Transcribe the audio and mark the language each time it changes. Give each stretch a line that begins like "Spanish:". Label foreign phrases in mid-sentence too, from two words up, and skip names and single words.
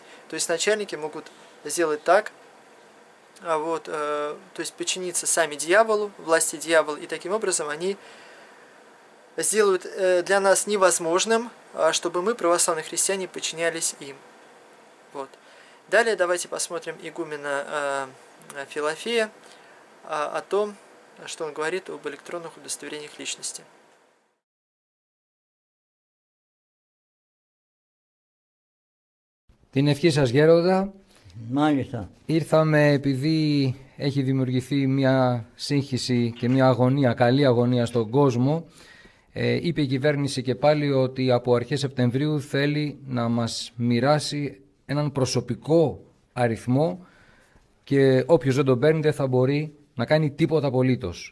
Russian: То есть, начальники могут сделать так, вот, то есть подчиниться сами дьяволу, власти дьявола, и таким образом они сделают для нас невозможным, чтобы мы, православные христиане, подчинялись им. Вот. Далее давайте посмотрим игумена Филофея о том, что он говорит об электронных удостоверениях личности.
Greek: Την ευχή σας, Γέροντα. Μάλιστα. Ήρθαμε επειδή έχει δημιουργηθεί μια σύγχυση και μια αγωνία, καλή αγωνία στον κόσμο. Είπε η κυβέρνηση και πάλι ότι από αρχές Σεπτεμβρίου θέλει να μας μοιράσει έναν προσωπικό αριθμό και όποιος δεν τον παίρνει δεν θα μπορεί να κάνει τίποτα απολύτως.